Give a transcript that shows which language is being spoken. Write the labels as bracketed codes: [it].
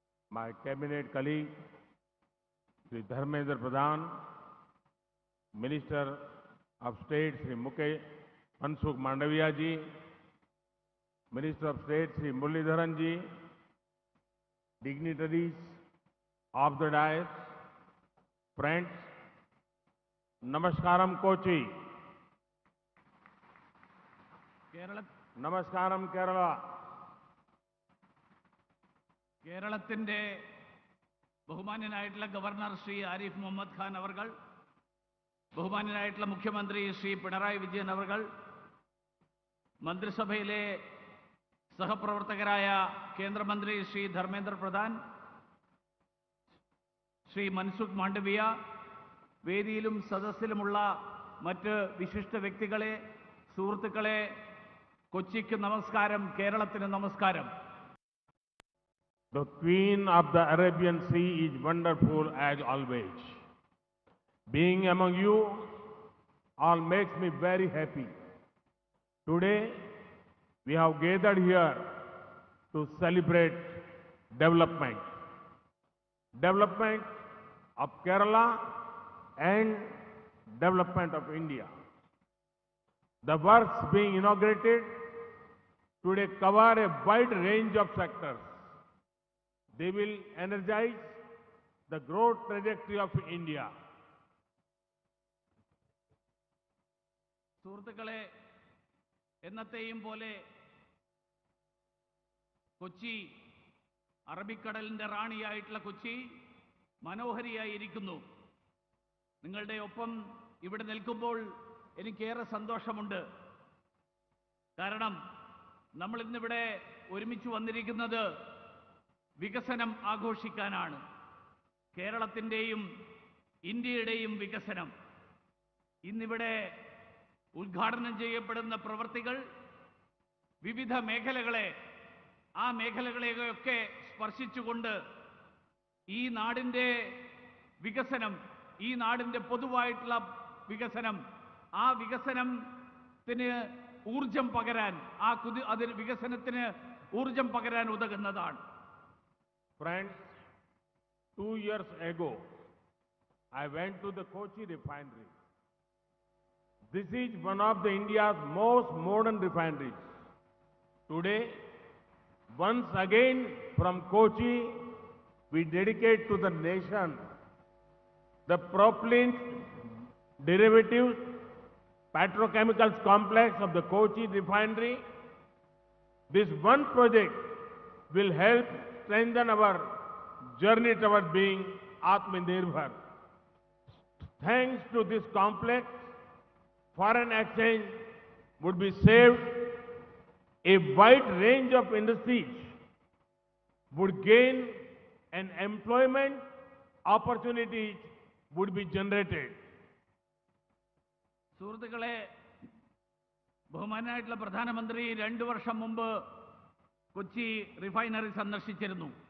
[en] my cabinet colleague, Sri Dharmendra Pradhan, Minister of State, Sri Mansukh Mandaviya ji, Minister of State, Sri Muralidharan ji, dignitaries of the dais, friends, Namaskaram Kochi, Namaskaram Kerala. [ml] കേരളത്തിന്റെ ബഹുമാന്യനായിട്ടുള്ള governor Shri Arif Muhammad Khan അവർകൾ, ബഹുമാന്യനായിട്ടുള്ള മുഖ്യമന്ത്രി ശ്രീ പിണറായി വിജയൻ അവർകൾ, മന്ത്രിസഭയിലെ സഹപ്രവർത്തകരായ കേന്ദ്രമന്ത്രി ശ്രീ ധർമ്മേന്ദ്ര പ്രധാൻ, ശ്രീ മൻസുഖ് മാണ്ഡവ്യ, വേദിയിലും സദസ്സിലുമുള്ള മറ്റ് വിശിഷ്ട വ്യക്തികളെ, സുഹൃത്തുക്കളെ, കൊച്ചിക്ക് നമസ്കാരം, കേരളത്തിന് നമസ്കാരം. [en] The Queen of the Arabian Sea is wonderful as always. Being among you all makes me very happy. Today, we have gathered here to celebrate development. Development of Kerala and development of India. The works being inaugurated today cover a wide range of sectors. They will energize the growth trajectory of India. [ml] സുഹൃത്തുക്കളെ, എന്നത്തെയും പോലെ കൊച്ചി, അറബിക്കടലിന്റെ റാണിയായിട്ടുള്ള കൊച്ചി മനോഹരിയായിരിക്കുന്നു. നിങ്ങളുടെ ഒപ്പം ഇവിടെ നിൽക്കുമ്പോൾ എനിക്കേറെ സന്തോഷമുണ്ട്. കാരണം നമ്മൾ ഇന്നിവിടെ ഒരുമിച്ച് വന്നിരിക്കുന്നത് വികസനം ആഘോഷിക്കാനാണ്. കേരളത്തിൻ്റെയും ഇന്ത്യയുടെയും വികസനം. ഇന്നിവിടെ ഉദ്ഘാടനം ചെയ്യപ്പെടുന്ന പ്രവൃത്തികൾ വിവിധ മേഖലകളെ, ആ മേഖലകളെയൊക്കെ സ്പർശിച്ചുകൊണ്ട് ഈ നാടിൻ്റെ വികസനം, ഈ നാടിൻ്റെ പൊതുവായിട്ടുള്ള വികസനം, ആ വികസനത്തിന് ഊർജം പകരാൻ, അതിന് വികസനത്തിന് ഊർജം പകരാൻ ഉതകുന്നതാണ്. [en] Friends, 2 years ago, I went to the Kochi refinery. This is one of India's most modern refineries. Today, once again from Kochi, we dedicate to the nation the propylene derivatives petrochemicals complex of the Kochi refinery. This one project will help strengthen our journey toward being Atmanirbhar. Thanks to this complex, foreign exchange would be saved, a wide range of industries would gain, and employment opportunities would be generated. [ml] സുഹൃത്തുക്കളെ, ബഹുമാനായിട്ടുള്ള പ്രധാനമന്ത്രി 2 വർഷം മുമ്പ് Kochi refinery സന്ദർശിച്ചിരുന്നു.